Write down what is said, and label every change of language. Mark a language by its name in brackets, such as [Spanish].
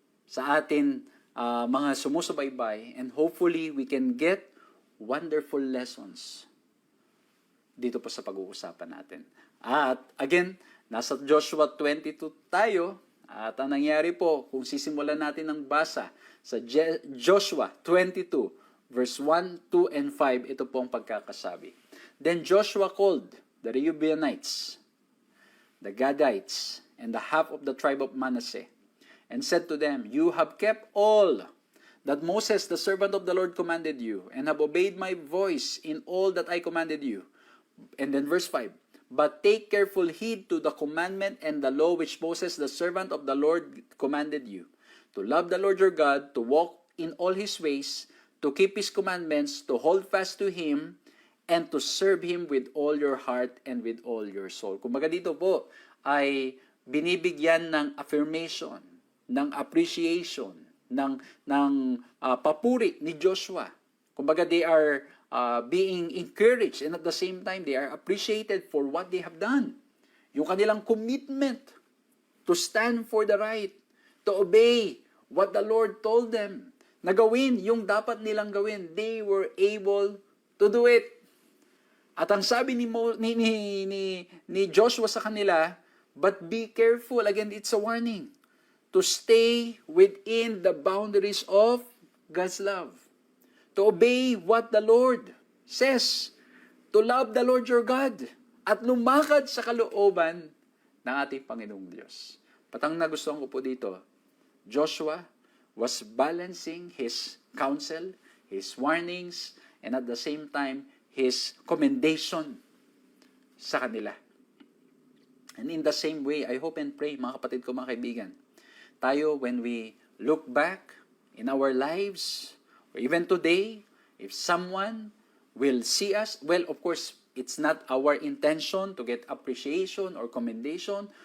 [Filipino] Sa atin mga sumusubaybay, [English] and hopefully we can get wonderful lessons [Filipino] dito po sa pag-uusapan natin. At again, nasa Joshua 22 tayo, at ang nangyari po, kung sisimulan natin ang basa sa Joshua 22, verse 1, 2, and 5, ito po ang pagkakasabi. [English] Then Joshua called the Reubenites, the Gadites, and the half of the tribe of Manasseh, and said to them, You have kept all that Moses, the servant of the Lord, commanded you, and have obeyed my voice in all that I commanded you. And then verse 5, But take careful heed to the commandment and the law which Moses, the servant of the Lord, commanded you, to love the Lord your God, to walk in all His ways, to keep His commandments, to hold fast to Him, and to serve Him with all your heart and with all your soul. [Filipino] Kumbaga dito po ay binibigyan ng affirmation, ng appreciation, ng papuri ni Joshua. [English] Kumbaga they are being encouraged, and at the same time they are appreciated for what they have done. [Filipino] Yung kanilang [English] commitment to stand for the right, to obey what the Lord told them, [Filipino] na gawin yung dapat nilang gawin. [English] They were able to do it. [Filipino] At ang sabi ni Joshua sa kanila, [English] but be careful, again it's a warning, to stay within the boundaries of God's love. To obey what the Lord says. To love the Lord your God. [Filipino] At lumakad sa kalooban ng ating Panginoong Diyos. Patang nagustuhan ko po dito, [English] Joshua was balancing his counsel, his warnings, and at the same time, his commendation [Filipino] sa kanila. [English] And in the same way, I hope and pray, [Filipino] mga kapatid ko, mga kaibigan, tayo, [English] when we look back in our lives, or even today, if someone will see us, well, of course, it's not our intention to get appreciation or commendation.